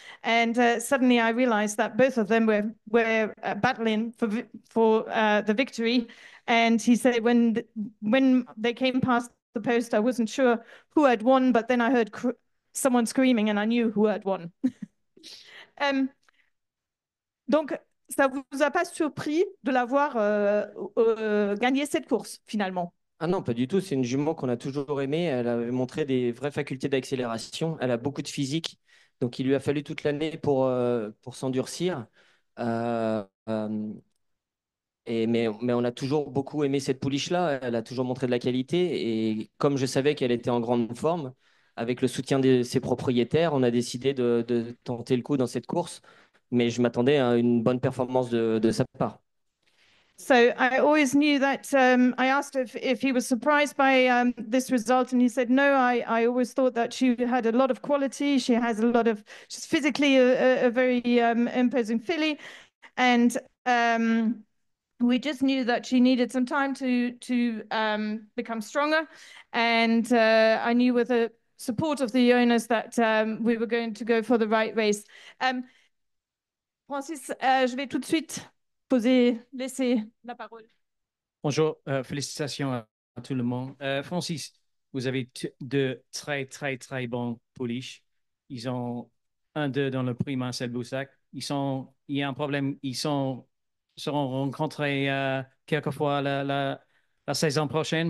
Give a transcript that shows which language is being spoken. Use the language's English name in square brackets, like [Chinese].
[English] And suddenly I realized that both of them were battling for the victory. And he said when they came past the post, I wasn't sure who had won, but then I heard someone screaming and I knew who had won. [French] Donc, ça vous a pas surpris de l'avoir gagné cette course, finalement? Ah non, pas du tout. C'est une jument qu'on a toujours aimée. Elle avait montré des vraies facultés d'accélération. Elle a beaucoup de physique. Donc, il lui a fallu toute l'année pour s'endurcir. Euh, euh, mais on a toujours beaucoup aimé cette pouliche-là. Elle a toujours montré de la qualité. Et comme je savais qu'elle était en grande forme, avec le soutien de ses propriétaires, on a décidé de tenter le coup dans cette course. Mais je m'attendais à une bonne performance de sa part. [English] So I always knew that I asked if he was surprised by this result, and he said, no, I always thought that she had a lot of quality. She has a lot of, she's physically a very imposing filly. And we just knew that she needed some time to become stronger. And I knew with the support of the owners that we were going to go for the right race. [French] Francis, je vais tout de suite laisser la parole. Bonjour, félicitations à tout le monde. Francis, vous avez deux très, très, très bons pouliches. Ils ont 1-2 dans le prix Marcel Boussac. Il y a un problème, seront rencontrés quelquefois la saison prochaine.